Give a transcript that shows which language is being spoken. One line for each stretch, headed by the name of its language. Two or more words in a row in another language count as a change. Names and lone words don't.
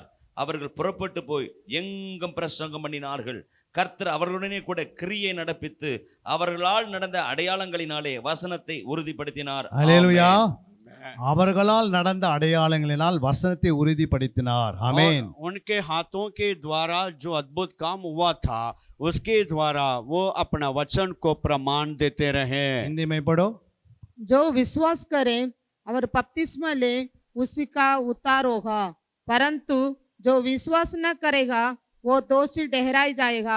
Tamil: அவர்கள் புறப்பட்டு போய் எங்கும் பிரசங்கம் பண்ணினார்கள். கர்த்தர் அவர்களுடனே கூட கிரியை நடப்பித்து அவர்களால் நடந்த அடையாளங்களினாலே வசனத்தை உறுதிப்படுத்தினார். அல்லேலூயா. அவர்களால் நடந்த அடையாளங்களினால் வசனத்தை உறுதிப்படுத்தினார். ஆமென்.
Hindi: उनके हाथों के द्वारा जो अद्भुत काम हुआ था, उसके द्वारा वो अपना वचन को प्रमाण देते रहे। हिंदी में पढ़ो। जो विश्वास करे और बपतिस्मा ले उसी का उद्धार होगा, परंतु जो विश्वास न करेगा वो दोषी ठहराया जाएगा।